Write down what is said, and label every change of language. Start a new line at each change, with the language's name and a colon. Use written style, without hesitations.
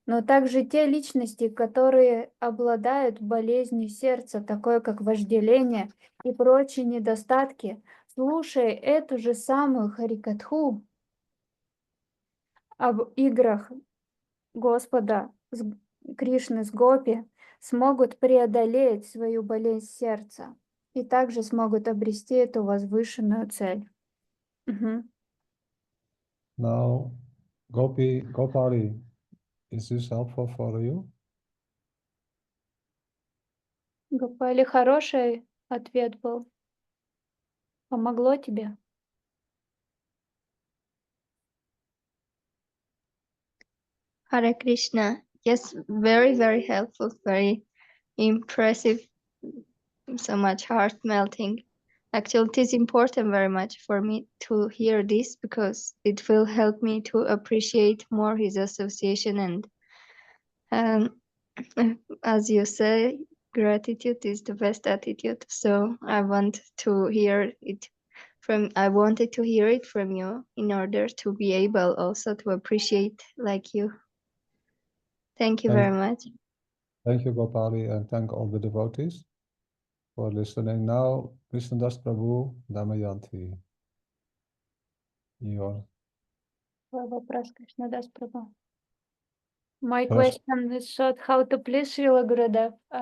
Russian: Но также те личности, которые обладают болезнью сердца, такое как вожделение и прочие недостатки, слушая эту же самую Харикатху об играх Господа Кришны с Гопи, смогут преодолеть свою болезнь сердца и также смогут обрести эту возвышенную цель.
English: Now, Gopali, is this helpful for you?
Russian: Гопали, хороший ответ был. Помогло тебе?
English: Hare Krishna. Yes, very, very helpful, very impressive, so much heart melting. Actually, it is important very much for me to hear this because it will help me to appreciate more his association and as you say, gratitude is the best attitude. So I want to hear it I wanted to hear it from you in order to be able also to appreciate like you. Thank you very much. Thank you, Gopali, and thank all the devotees for listening. Now, krsna-dasa Prabhu, Damayanti. Your
Russian: Твой вопрос, krsna-dasa Prabhu.
English: My First- question is short, how to please Шрила Гурудев?